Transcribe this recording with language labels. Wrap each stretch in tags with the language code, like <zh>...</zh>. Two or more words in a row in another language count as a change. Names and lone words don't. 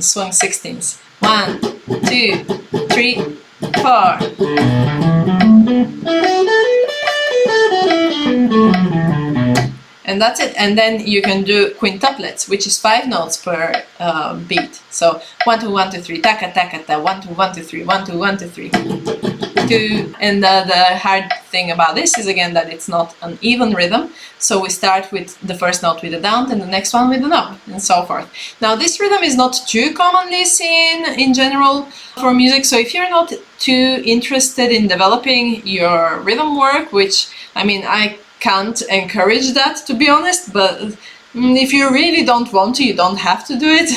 <en>Swing 16s. 1, 2, 3, 4. And that's it. And then you can do quintuplets, which is 5 notes per beat. So 1 2 1 2 3, taka taka ta, 1 2 1 2 3, 1 2 1 2 3, 2. And the hard thing about this is again that it's not an even rhythm. So we start with the first note with a down, and the next one with an up, and so forth. Now this rhythm is not too commonly seen in general for music. So if you're not too interested in developing your rhythm work, which I mean I can't encourage that, to be honest, but if you really don't want to, you don't have to do it.</en>